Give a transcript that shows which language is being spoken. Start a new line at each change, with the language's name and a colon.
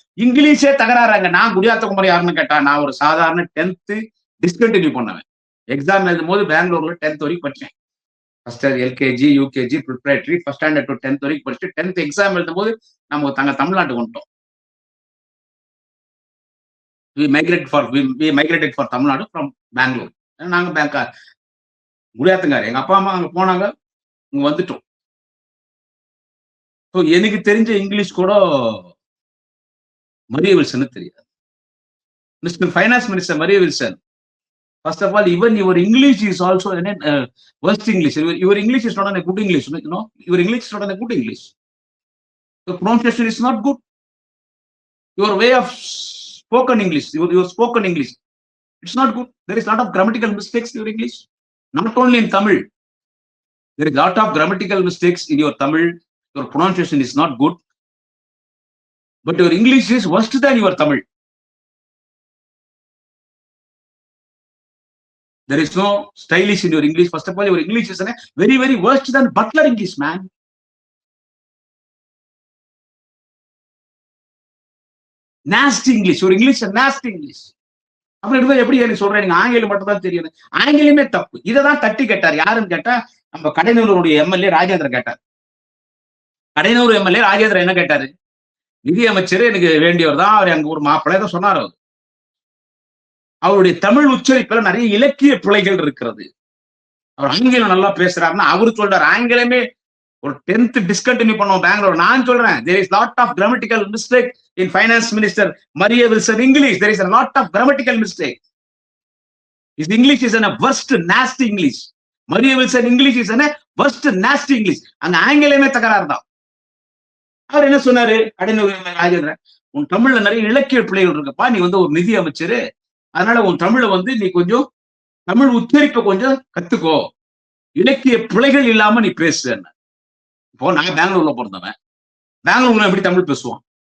Tamil: இங்கிலீஷே தகராறாங்க. நான் குடியாத்த குமார் யாருன்னு கேட்டா நான் ஒரு சாதாரண 10th டிஸ்கண்டினியூ பண்ணுவேன். எக்ஸாம் எழுதும் போது பெங்களூர்ல 10th வரைக்கும் படிச்சேன். First LKG, UKG, preparatory, first standard to 10th வரைக்கும் படிச்சுட்டு 10th எக்ஸாம் எழுதும் போது நம்ம தமிழ்நாட்டுக்கு வந்துட்டோம்.
English: we migrated for Tamil Nadu from Bangalore.
Tamil: நாங்க பேங்கா குடியாத்தங்காரு, எங்க அப்பா அம்மா அங்க போனாங்க, இங்க வந்துட்டோம். எனக்கு தெரிஞ்ச இங்கிலீஷ் கூட மரிய வில்சனுக்கு தெரியாது.
English: Mister finance minister Maria Wilson, first of all, even your English is also worst English. Your English is not a good English. No, your English is not a good English. The pronunciation is not good. Your way of spoken English, your spoken English, it's not good. There is a lot of grammatical mistakes in your English. Not only in Tamil, there is a lot of grammatical mistakes in your Tamil. Your pronunciation is not good. But your English is worse than your Tamil. There is no stylish in your English. First of all, your English is very, very worse than Butler English, man. Nasty English. Your English is nasty English.
Tamil: அப்படி இருந்தா எப்படி எனக்கு சொல்றேன்? நீங்க ஆங்கிலம் மட்டும் தான் தெரியும். ஆங்கிலமே தப்பு. இததான் தட்டி கேட்டார். யாருன்னு கேட்டா நம்ம கடைநல்லூருடைய எம்எல்ஏ ராஜேந்திரன் கேட்டார். கடைநல்லூர் எம்எல்ஏ ராஜேந்திரன் என்ன கேட்டாரு? நிதி அமைச்சர் எனக்கு வேண்டியவர் தான், அவர் அங்க ஒரு மாப்பிள்ளை தான் சொன்னார். அவருடைய தமிழ் உச்சரிப்புல நிறைய இலக்கிய பிழைகள் இருக்கிறது. அவர் ஆங்கிலம் நல்லா பேசுறாருன்னா அவரு சொல்றாரு ஆங்கிலமே ஒரு 10th டிஸ்கண்டினியூ பண்ணுவோம் பெங்களூர். நான் சொல்றேன்
English: there is lot of grammatical mistake in finance minister Maria Wilson English. There is a lot of grammatical mistake. His English is a worst nasty English. Maria Wilson English is a worst nasty English.
Tamil: அங்க ஆங்கிலமே தகராறு தான். அவர் என்ன சொன்னாரு? ராஜேந்திரன், உன் தமிழ்ல நிறைய இலக்கிய பிழைகள் இருக்குப்பா, நீ ஒரு நிதி அமைச்சரு, அதனால உன் தமிழை நீ கொஞ்சம் தமிழ் உச்சரிப்பை கொஞ்சம் கத்துக்கோ, இலக்கிய பிழைகள் இல்லாம நீ பேசு. இப்போ நான் பெங்களூர்ல பிறந்தவன், பெங்களூர்ல எப்படி தமிழ் பேசுவான்?